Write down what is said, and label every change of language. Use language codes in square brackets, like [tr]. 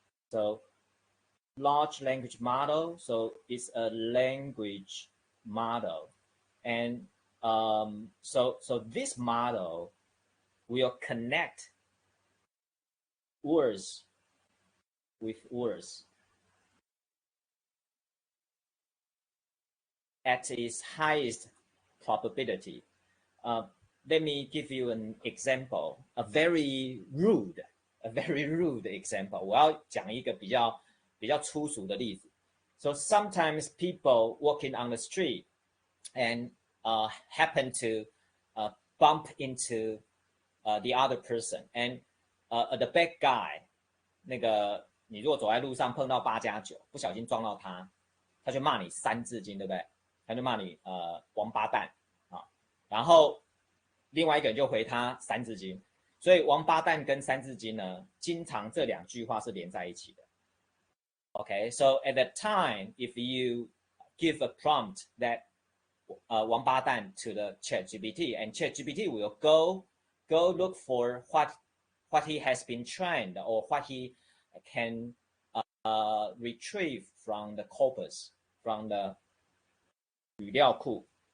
[en] So large language model, so it's a language model, and so this model will connect words with words at its highest probability. Let me give you an example, a very rude example. [zh] 我要讲一个比较粗俗的例子。 [en] So sometimes people walking on the street and happen to bump into the other person, and the bad guy, [zh] 那个你如果走在路上碰到8+9，不小心撞到他，他就骂你3字经，对不对？他就骂你王八蛋啊，然后另外一个人就回他3字经，所以王八蛋跟3字经呢，经常这2句话是连在一起的。 [en] Okay, so at that time, if you give a prompt that 王八蛋 to the ChatGPT, and ChatGPT will go look for what he has been trained or what he can retrieve from the corpus, from the 语料库,